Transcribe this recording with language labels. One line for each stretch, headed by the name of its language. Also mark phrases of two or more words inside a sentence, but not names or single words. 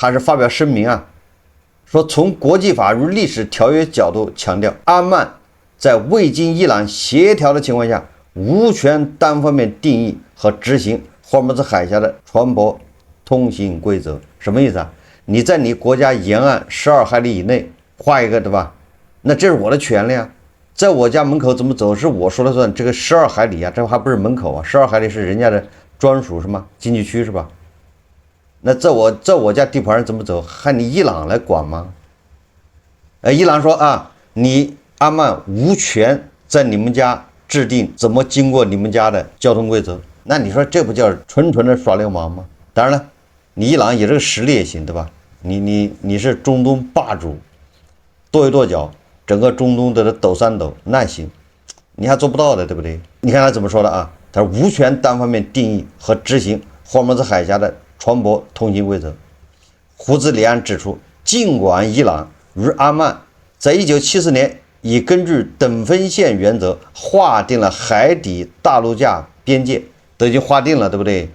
Chinese: 他是發表聲明說從國際法與歷史條約角度強調，阿曼在未經伊朗協調的情況下，無權單方面定義和執行霍爾木茲海峽的船舶通行規則。什麼意思你在你國家沿岸12海里以內畫一個，對吧？那這是我的權利在我家門口怎麼走是我說了算。這個12海里這還不是門口12海里是人家的專屬什麼經濟區是吧？那在我家地盘上怎麼走，還你伊朗來管嗎？伊朗說你阿曼無權在你們家制定怎麼經過你們家的交通規則。那你說這不叫純的耍流氓嗎？當然了，你伊朗有這個實力也行，對吧？你是中東霸主，跺一跺腳，整個中東的抖三抖，那行，你還做不到的，对不对？你看他怎麼說的他說無权單方面定義和執行霍爾木茲海峽的船舶通行規則。胡茲里安指出，儘管伊朗與阿曼在1974年已根據等分線原則劃定了海底大陸架邊界，都已經劃定了，對不對？